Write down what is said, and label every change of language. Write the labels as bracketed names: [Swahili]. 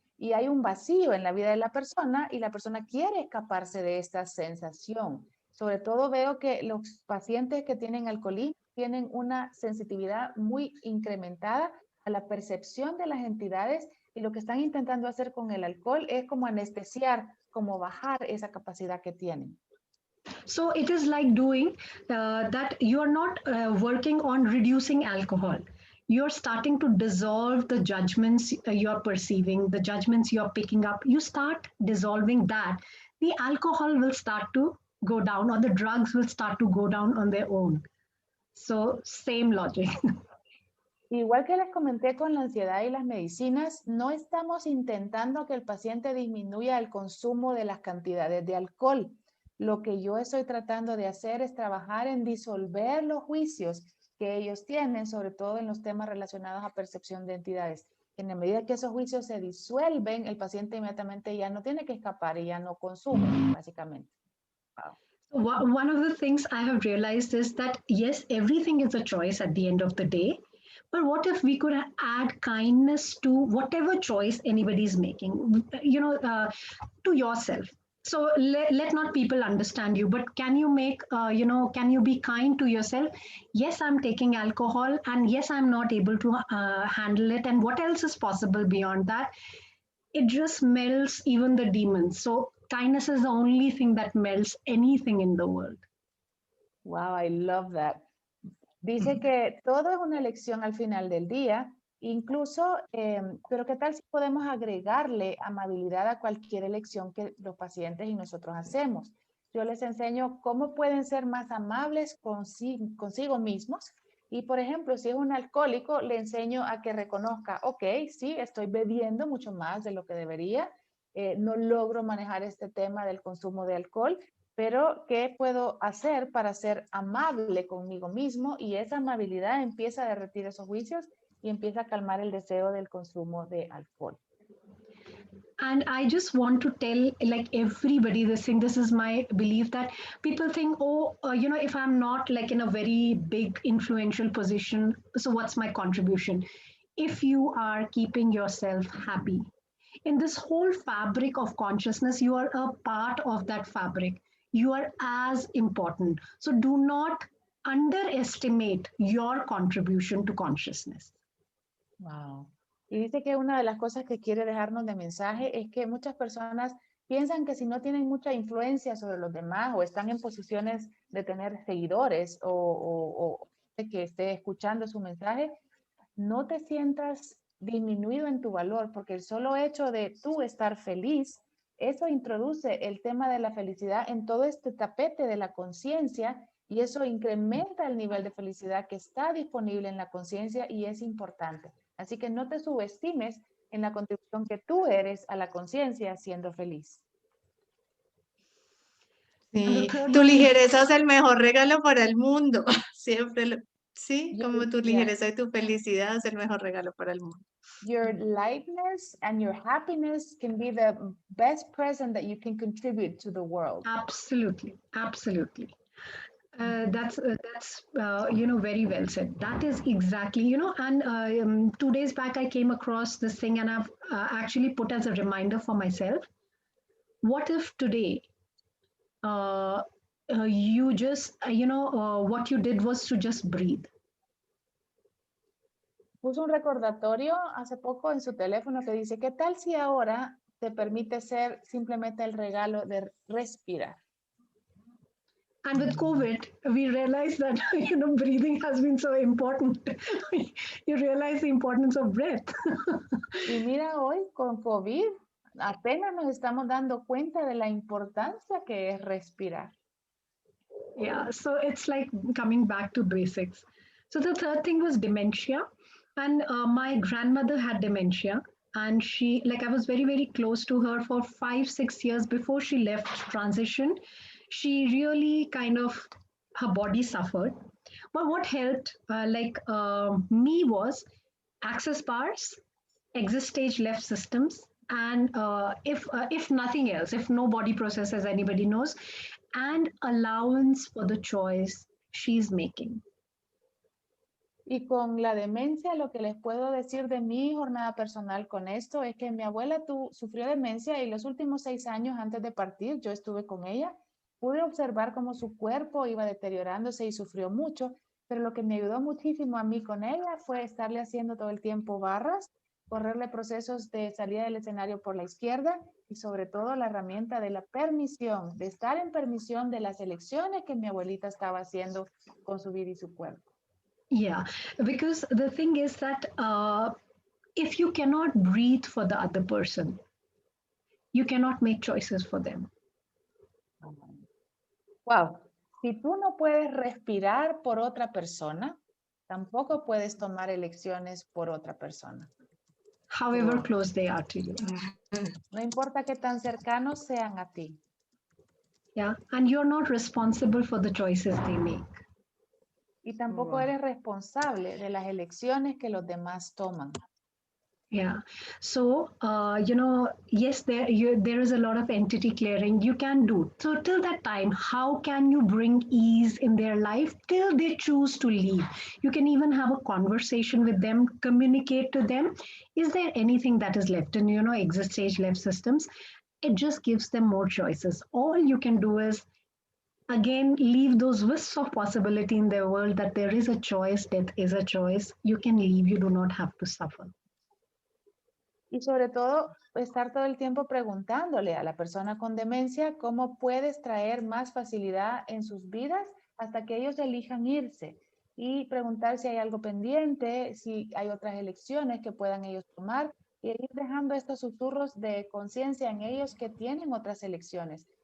[Spanish] Y hay un vacío en la vida de la persona y la persona quiere escaparse de esta sensación. Sobre todo veo que los pacientes que tienen alcoholismo tienen una sensitividad muy incrementada a la percepción de las entidades, y lo que están intentando hacer con el alcohol es como anestesiar, como bajar esa capacidad que tienen. [English] So it is like doing that you are not working on reducing alcohol. You're starting to dissolve the judgments you're perceiving, the judgments you're picking up. You start dissolving that. The alcohol will start to go down, or the drugs will start to go down on their own. So same logic. [Spanish] Igual que les comenté con la ansiedad y las medicinas, no estamos intentando que el paciente disminuya el consumo de las cantidades de alcohol. Lo que yo estoy tratando de hacer es trabajar en disolver los juicios que ellos tienen, sobre todo en los temas relacionados a percepción de entidades. En la medida que esos juicios se disuelven, el paciente inmediatamente ya no tiene que escapar y ya no consume, básicamente. [English] Wow. One of the things I have realized is that, yes, everything is a choice at the end of the day. But what if we could add kindness to whatever choice anybody is making, to yourself? So let not people understand you, but can you make, can you be kind to yourself? Yes, I'm taking alcohol, and yes, I'm not able to handle it. And what else is possible beyond that? It just melts even the demons. So kindness is the only thing that melts anything in the world. Wow, I love that. [Spanish] Dice que todo es una elección al final del día, incluso, pero ¿qué tal si podemos agregarle amabilidad a cualquier elección que los pacientes y nosotros hacemos? Yo les enseño cómo pueden ser más amables consigo mismos. Y, por ejemplo, si es un alcohólico, le enseño a que reconozca, ok, sí, estoy bebiendo mucho más de lo que debería, no logro manejar este tema del consumo de alcohol, pero ¿qué puedo hacer para ser amable conmigo mismo? Y esa amabilidad empieza a derretir esos juicios y empieza a calmar el deseo del consumo de alcohol. [English] And I just want to tell like everybody this thing, this is my belief, that people think, if I'm not like in a very big influential position, so what's my contribution? If you are keeping yourself happy in this whole fabric of consciousness, you are a part of that fabric. You are as important. So do not underestimate your contribution to consciousness. Wow. [Spanish] Y dice que una de las cosas que quiere dejarnos de mensaje es que muchas personas piensan que si no tienen mucha influencia sobre los demás o están en posiciones de tener seguidores o que esté escuchando su mensaje, no te sientas disminuido en tu valor, porque el solo hecho de tú estar feliz, eso introduce el tema de la felicidad en todo este tapete de la conciencia, y eso incrementa el nivel de felicidad que está disponible en la conciencia y es importante. Así que no te subestimes en la contribución que tú eres a la conciencia siendo feliz. Sí, tu ligereza es el mejor regalo para el mundo. Siempre, sí, como tu ligereza y tu felicidad es el mejor regalo para el mundo. [English] Your lightness and your happiness can be the best present that you can contribute to the world. Absolutely, absolutely. That's very well said. That is exactly, and 2 days back I came across this thing, and I've actually put as a reminder for myself. What if today you just, what you did was to just breathe? [Spanish] Puso un recordatorio hace poco en su teléfono que dice, ¿qué tal si ahora te permite ser simplemente el regalo de respirar? [English] And with COVID, we realized that breathing has been so important. You realize the importance of breath. [Spanish] Y mira, hoy con COVID apenas nos estamos dando cuenta de la importancia que es respirar. [English] Yeah, so it's like coming back to basics. So the third thing was dementia, and my grandmother had dementia, and she, like, I was very, very close to her for 5, 6 years before she left transition. She really kind of, her body suffered. But what helped, me, was access bars, exit stage left systems, and if nothing else, if no body process, as anybody knows, and allowance for the choice she's making. [Spanish] Y con la demencia, lo que les puedo decir de mi jornada personal con esto es que mi abuela sufrió demencia y los últimos 6 años antes de partir, yo estuve con ella, pude observar cómo su cuerpo iba deteriorándose y sufrió mucho, pero lo que me ayudó muchísimo a mí con ella fue estarle haciendo todo el tiempo barras, correrle procesos de salida del escenario por la izquierda y sobre todo la herramienta de la permisión, de estar en permisión de las elecciones que mi abuelita estaba haciendo con su vida y su cuerpo. [English] Yeah, because the thing is that if you cannot breathe for the other person, you cannot make choices for them. [Spanish] Wow, si tú no puedes respirar por otra persona, tampoco puedes tomar elecciones por otra persona. [English] However close they are to you. [Spanish] No importa qué tan cercanos sean a ti. [English] Yeah, and you're not responsible for the choices they make. [Spanish] Y tampoco eres responsable de las elecciones que los demás toman. [English] Yeah. So, yes, there is a lot of entity clearing you can do. So till that time, how can you bring ease in their life till they choose to leave? You can even have a conversation with them, communicate to them. Is there anything that is left in, exit stage left systems? It just gives them more choices. All you can do is, again, leave those wisps of possibility in their world that there is a choice, death is a choice. You can leave, you do not have to suffer. [Spanish] Y sobre todo, estar todo el tiempo preguntándole a la persona con demencia cómo puedes traer más facilidad en sus vidas hasta que ellos elijan irse. Y preguntar si hay algo pendiente, si hay otras elecciones que puedan ellos tomar y ir dejando estos susurros de conciencia en ellos que tienen otras elecciones.